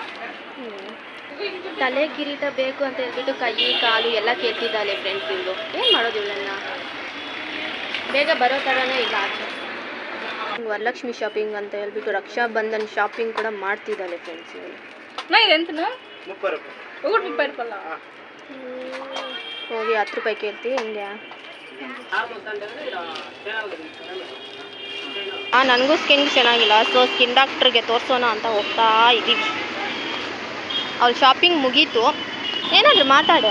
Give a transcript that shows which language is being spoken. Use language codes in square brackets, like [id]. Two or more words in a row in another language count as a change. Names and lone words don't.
[kn] ತಲೆ ಕಿರೀಟ ಬೇಕು ಅಂತ ಹೇಳ್ಬಿಟ್ಟು ಕೈ ಕಾಲು ಎಲ್ಲ ಕೇಳ್ತಿದ್ದಾಳೆ ಫ್ರೆಂಡ್ಸ್. ಇವರು ಏನು ಮಾಡೋದು ಇವಳನ್ನ? ಬೇಗ ಬರೋ ಥರನೇ ಇಲ್ಲ ಆಚೆ. ವರಲಕ್ಷ್ಮಿ ಶಾಪಿಂಗ್ ಅಂತ ಹೇಳ್ಬಿಟ್ಟು ರಕ್ಷಾ ಬಂಧನ್ ಶಾಪಿಂಗ್ ಕೂಡ ಮಾಡ್ತಿದ್ದಾಳೆ ಫ್ರೆಂಡ್ಸ್ ಇವಳು. ನಾ ಇದೆಂತನಾ? [te] 30 రూపాయలు. ఒకటి 30 రూపాయల. [kn] ಹೋಗಿ 10 ರೂಪಾಯಿ ಕೇಳ್ತಿ ಹಿಂಗೆ? ನನಗೂ ಸ್ಕಿನ್ ಚೆನ್ನಾಗಿಲ್ಲ, ಸೊ ಸ್ಕಿನ್ ಡಾಕ್ಟ್ರಿಗೆ ತೋರಿಸೋಣ ಅಂತ ಹೋಗ್ತಾ ಇದ್ದೀವಿ. ಅವ್ಳು ಶಾಪಿಂಗ್ ಮುಗೀತು. ಏನಾದರೂ ಮಾತಾಡೆ?